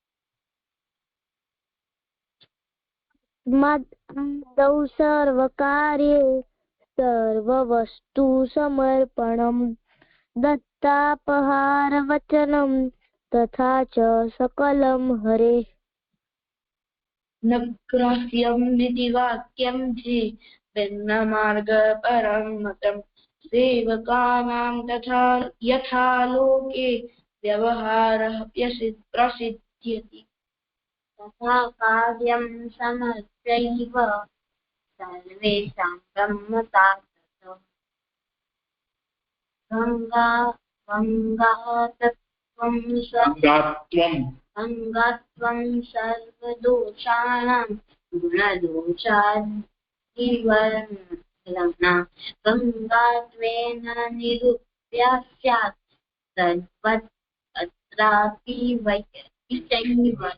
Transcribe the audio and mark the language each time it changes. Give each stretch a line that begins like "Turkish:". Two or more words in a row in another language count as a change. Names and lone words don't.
Sanskrit: मदौ सर्वकार्ये सर्ववस्तु समर्पणम् दत्तापहार वचनम् तथा च सकलम् हरे. न ग्राह्यं निधि वाक्यं हि भिन्न मार्ग परं मतं सेवकानां तथा यथा लोके व्यवहारः प्रसिद्ध्यति. तथा कार्यं समर्प्यैव सर्वेषां ब्रह्मता ततः. गंगात्वं सर्वदोषाणां गुणदोषादिवर्णना गंगात्वेन निरूप्या स्यात् तद्वत् अत्रापि वैचैव.